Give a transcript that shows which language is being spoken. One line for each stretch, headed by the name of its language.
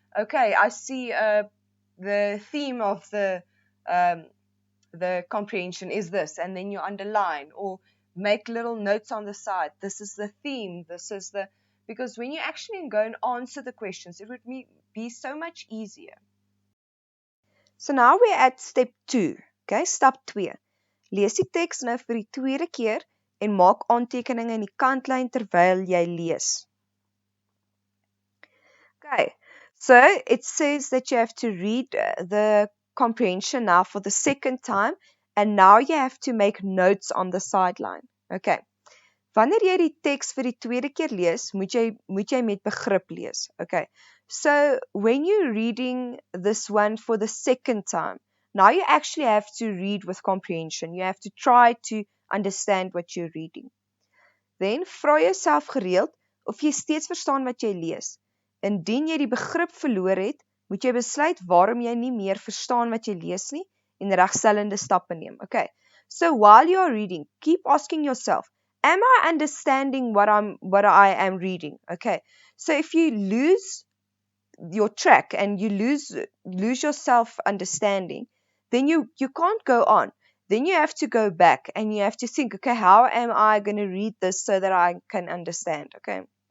English: Okay, I see the theme of the comprehension is this, and then you underline or make little notes on the side. This is the theme. This is the, because when you actually go and answer the questions, it would be so much easier. So now we're at step 2. Okay,
Afrikaans: stap 2. Lees die teks nou vir die tweede keer en maak aantekeninge in die kantlyn terwyl jy lees. Okay,
English: So it says that you have to read the comprehension now for the second time, and now you have to make notes on the sideline. Okay.
Afrikaans: Wanneer jy die teks vir die tweede keer lees, moet jy met begrip lees.
English: Okay. So when you're reading this one for the second time, now you actually have to read with comprehension. You have to try to understand what you're reading.
Afrikaans: Then vra jouself gereeld of jy steeds verstaan wat jy lees. Indien jy die begrip verloor het, moet jy besluit waarom jy nie meer verstaan wat jy lees nie en regstellende stappe neem.
English: Okay. So while you're reading, keep asking yourself, am I understanding what I am reading? Okay. So if you lose your track and you lose yourself understanding, then you can't go on. Then you have to go back and you have to think, okay, how am I going to read this so that I can understand? Okay.